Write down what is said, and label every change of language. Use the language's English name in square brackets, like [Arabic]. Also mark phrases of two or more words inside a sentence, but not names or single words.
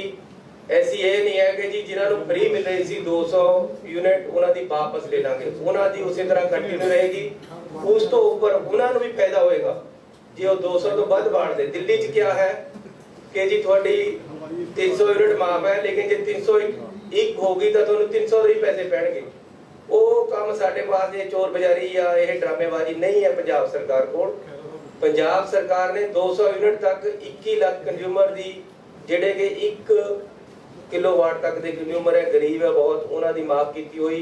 [Punjabi] ਐਸੀ ਇਹ ਨਹੀਂ ਹੈ ਕਿ ਜੀ ਜਿਨ੍ਹਾਂ ਨੂੰ ਫ਼ਰੀ ਮਿਲ ਰਹੀ ਸੀ 200 ਯੂਨਿਟ ਉਨ੍ਹਾਂ ਦੀ ਵਾਪਸ ਲੈ ਲਾਂਗੇ, ਉਨ੍ਹਾਂ ਦੀ ਉਸੀ ਤਰ੍ਹਾਂ ਕੰਟੀਨਿਊ ਰਹੇਗੀ। ਉਸ ਤੋਂ ਉੱਪਰ ਉਨ੍ਹਾਂ ਨੂੰ ਵੀ ਫ਼ਾਇਦਾ ਹੋਏਗਾ ਜੇ ਉਹ 200 ਤੋਂ ਵੱਧ ਬਾਂਟ ਦੇ। ਦਿੱਲੀ ਚ ਕਿਆ ਹੈ ਕਿ ਜੀ ਥੋੜ੍ਹੀ 300 ਯੂਨਿਟ ਮਾਫ਼ ਹੈ, ਲੇਕਿਨ ਜੇ 301 ਹੋਗੀ ਤਾਂ ਤੁਹਾਨੂੰ 300 ਦੇ ਹੀ ਪੈਸੇ ਪੈਣਗੇ। ਉਹ ਕੰਮ ਸਾਡੇ ਪਾਸ ਇਹ ਚੋਰ ਬਜ਼ਾਰੀ ਜਾਂ ਇਹ ਡਰਾਮੇਬਾਜ਼ੀ ਨਹੀਂ ਹੈ ਪੰਜਾਬ ਸਰਕਾਰ ਕੋਲ। ਪੰਜਾਬ ਸਰਕਾਰ ਨੇ 200 यूनिट तक 21 ਲੱਖ ਕੰਜ਼ਿਊਮਰ ਦੀ ਜਿਹੜੇ ਕਿ 1 ਕਿਲੋਵਾਟ ਤੱਕ ਦੇ ਕੰਜ਼ਿਊਮਰ ਹੈ, ਗਰੀਬ ਹੈ ਬਹੁਤ, ਉਹਨਾਂ ਦੀ ਮਾਫ ਕੀਤੀ ਹੋਈ।